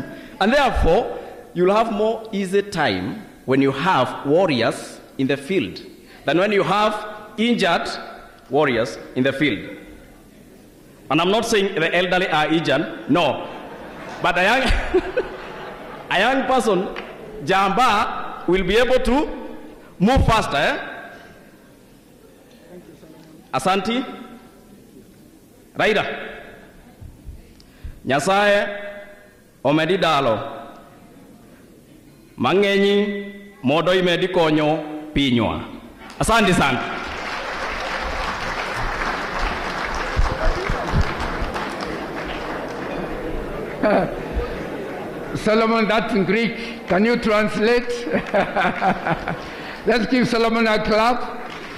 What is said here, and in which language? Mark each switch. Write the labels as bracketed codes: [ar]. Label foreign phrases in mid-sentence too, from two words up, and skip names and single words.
[en] And therefore, you'll have more easy time when you have warriors in the field than when you have injured warriors in the field. And I'm not saying the elderly are injured, no. But a young person, Jamba, will be able to move faster. [sw] Asanti. Raida. [luo] Nyasaye omedi dalo. Mangenyi modo imedi konyo pinywa. [sw] Asante sana. [en] Solomon, that's in Greek. Can you translate? Let's give Solomon a clap.